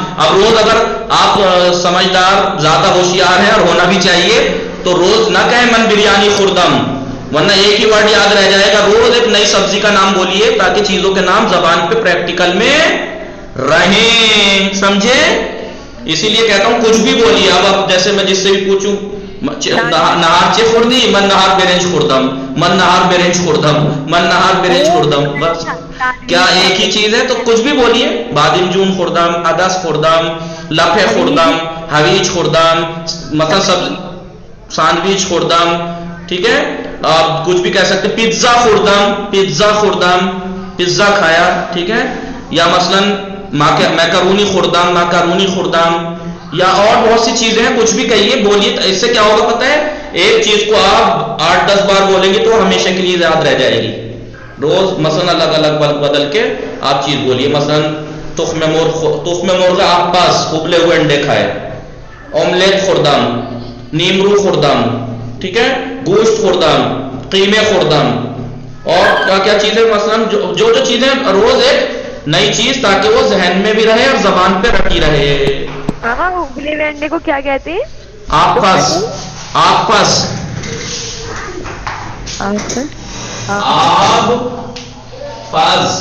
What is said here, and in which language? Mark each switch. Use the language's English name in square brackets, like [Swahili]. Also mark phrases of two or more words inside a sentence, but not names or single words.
[Urdu] اب روز اگر آپ سمجھدار زیادہ ہوشیار ہیں اور ہونا بھی چاہیے تو روز نہ کہیں [Persian] من بریانی خوردم، [Urdu] ورنہ ایک ہی ورڈ یاد رہ جائے گا. روز ایک نئی سبزی کا نام بولیے تاکہ چیزوں کے نام زبان پہ پریکٹیکل میں رہیں. سمجھے؟ اسی لیے کہتا ہوں کچھ بھی بولیے. اب جیسے میں جس سے بھی پوچھوں [Persian] نہار چے خوردی من نہار بیرنج خوردم، من نہار بیرنج خوردم. [Urdu] بس کیا ایک ہی چیز ہے؟ تو کچھ بھی بولیے. [Persian] بادم جون خوردم، ادس خوردم، لفے خوردم، حویج خوردم، مثلا سینڈوچ خوردم. [Urdu] ٹھیک ہے. آپ کچھ بھی کہہ سکتے. [Persian] پیزا خوردم، [Urdu] پیزا کھایا. ٹھیک ہے. یا مثلا [Persian] میکرونی خوردم، [Urdu] یا اور بہت سی چیزیں ہیں. کچھ بھی کہیے بولیے. اس سے کیا ہوگا پتہ ہے؟ ایک چیز کو آپ 8-10 بار بولیں گے تو ہمیشہ کے لیے یاد رہ جائے گی. روز مثلا الگ الگ بدل کے آپ چیز بولیے. مثلا [Persian] تخم مرغ [Urdu] آپ پاس ابلے ہوئے انڈے کھائے. [Persian] آملیٹ خوردم، نیمرو خوردم. [Urdu] ٹھیک ہے. [Persian] گوشت خوردم، قیمے خوردم. [Urdu] اور کیا کیا چیزیں مثلاً جو چیزیں روز ایک نئی چیز تاکہ وہ ذہن میں بھی رہے اور زبان پہ رٹی رہے. ابلے انڈے کو کیا کہتے ہیں؟ [Persian] آپس. آپس. آب پاز.